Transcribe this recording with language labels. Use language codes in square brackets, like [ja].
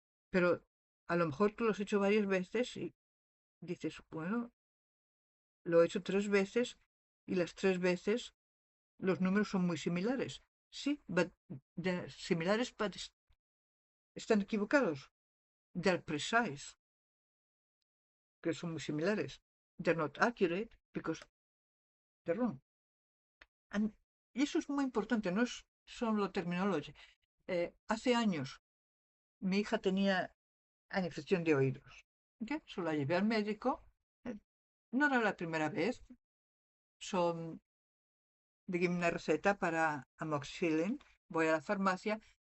[es] Pero a lo mejor tú lo has hecho varias veces y dices, bueno, lo he hecho 3 veces y las 3 veces los números son muy similares. Sí, similares, but están equivocados. [en] They're precise, [es] que son muy similares. [en] They're not accurate because they're wrong. [es] Y eso es muy importante, no es solo terminología. Hace años mi hija tenía una infección de oídos. ¿Okay? So la llevé al médico. eh, No era la primera vez. Son di una receta para amoxicilin. Voy a la farmacia.